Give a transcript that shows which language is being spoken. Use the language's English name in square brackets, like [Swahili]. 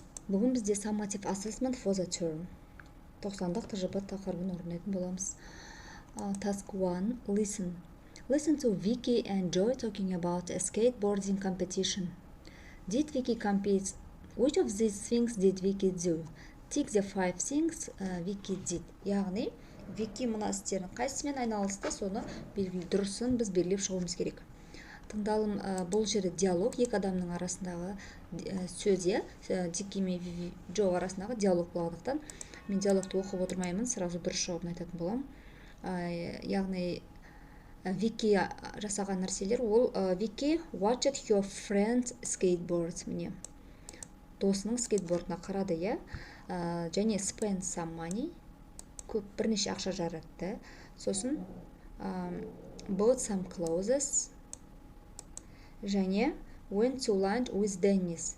[Kazakh] Бүгін бізде [English] summative assessment for the term. [Kazakh] 90-дық тжб тақырыбын орындайтын боламыз. [English] Task 1. Listen. Listen to Vicky and Joy talking about a skateboarding competition. Did Vicky compete? Which of these things did Vicky do? Tick the 5 things Vicky did. [Kazakh] Яғни, Вики мына істерін қайсымен айналысты, соны дұрысын біз белгілеп шығуымыз керек. Тыңдалым, бұл жерде диалог, екі адамның арасындағы сөз, Дикки мен Джо арасындағы диалог болғандықтан мен диалогты оқып отырмаймын, сразу дұрыс жауабын айтатын боламын. Яғни Вики жасаған нәрселер, ол Вики [English] watched your friend skateboard, [Kazakh] міне досының скейтбордына қарады, және [English] spend some money, [Kazakh] көп бірнеше ақша жаратты. Сосын [English] bought some clothes, [Kazakh] және [English] went to lunch with Dennis.